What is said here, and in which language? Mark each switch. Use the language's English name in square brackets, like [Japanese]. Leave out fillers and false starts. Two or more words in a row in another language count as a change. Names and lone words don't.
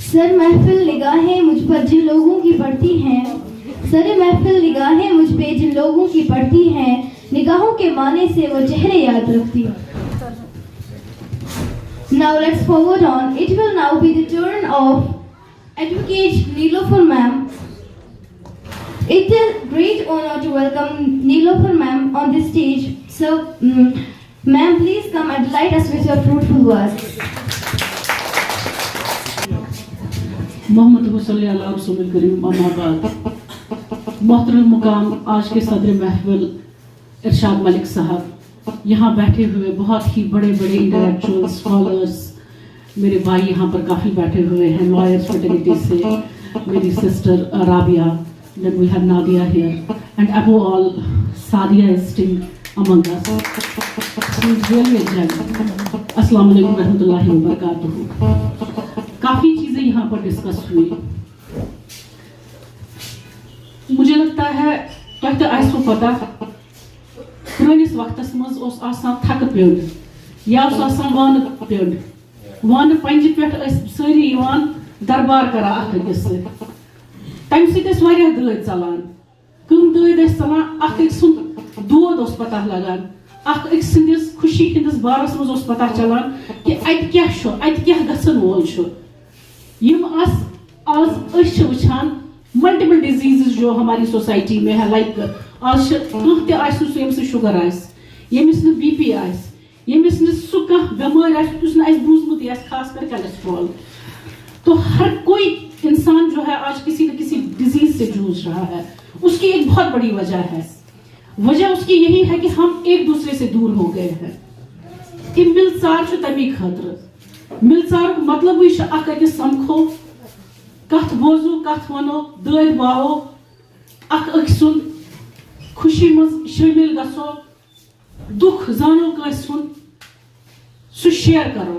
[Urdu] سر محفل نگاہیں مجھ پر جن لوگوں کی پڑتی ہیں، سر محفل نگاہیں مجھ پہ جن لوگوں کی پڑتی ہیں، نگاہوں کے معنی سے وہ چہرے یاد رکھتی ہیں. [English] Now let's forward on. It will now be the turn of Advocate Nilofer ma'am. It's a great honor to welcome Nilofer ma'am on this stage. So, ma'am, please come and delight us with your fruitful words. [Arabic] محمد صلی اللہ رسول الکریم اما بعد. [Urdu] محترم مقام آج کے صدر محفل ارشاد ملک صاحب، یہاں بیٹھے ہوئے بہت ہی بڑے بڑے [English] intellectual scholars, [Urdu] میرے بھائی یہاں پر کافی بیٹھے ہوئے ہیں [English] lawyers fraternity [Urdu] سے، میری سسٹر رابعہ، [English] then we have Nadia here, and above all Sadia is still among us. She is really a gem. [Arabic] السلام علیکم رحمۃ اللہ وبرکاتہ. [Urdu] کافی چیزیں یہاں پر ڈسکس ہوئی. مجھے لگتا ہے [Kashmiri] تۄہہِ تہِ آسوٕ پتہ پرٲنِس وقتس منٛز اوس آسان تھکہٕ پیوٚنٛڈ یا اوس آسان وانہٕ پیوٚنٛڈ. وانہٕ پنٛجہِ پٮ۪ٹھ ٲسۍ سٲری یِوان دربار کران اکھ أکِس سۭتۍ. تَمہِ سۭتۍ ٲسۍ واریاہ دٲدۍ ژلان. کٕم دٲدۍ ٲسۍ ژلان؟ اکھ أکۍ سُنٛد دود اوس پتہ لگان، اکھ أکۍ سٕنٛدِس خوشی ہٕنٛدِس بارس منٛز اوس پتہ چلان کہِ اَتہِ کیاہ چھُ، اَتہِ کیاہ گژھن وول چھُ. یِم آز أسۍ چھِ وٕچھان [English] multiple diseases [Urdu] جو ہماری سوسائٹی میں ہے، [Kashmiri] لائک آز چھِ کانٛہہ تہِ آسہِ نہٕ سُہ ییٚمِس نہٕ شُگر آسہِ، ییٚمِس نہٕ بی پی آسہِ، ییٚمِس نہٕ سُہ کانٛہہ بٮ۪مٲرۍ آسہِ یُس نہٕ اَسہِ بوٗزمُتٕے آسہِ، خاص کر کیلسٹرول. [Urdu] تو ہر کوئی انسان جو ہے آج کسی نہ کسی ڈیزیز سے جوجھ رہا ہے. اس کی ایک بہت بڑی وجہ ہے، وجہ اس کی یہی ہے کہ ہم ایک دوسرے سے دور ہو گئے ہیں. [Kashmiri] کہ ملژار چھُ تمی خٲطرٕ. ملژارُک مطلبٕے چھُ اکھ أکِس سمکھو، کتھ بوزو، کتھ ونو، دٲدۍ واہو، اکھ أکۍ سُنٛد خوشی منٛز شٲمِل گژھو، دُکھ زانو کٲنٛسہِ ہُنٛد، سُہ شیر کرو.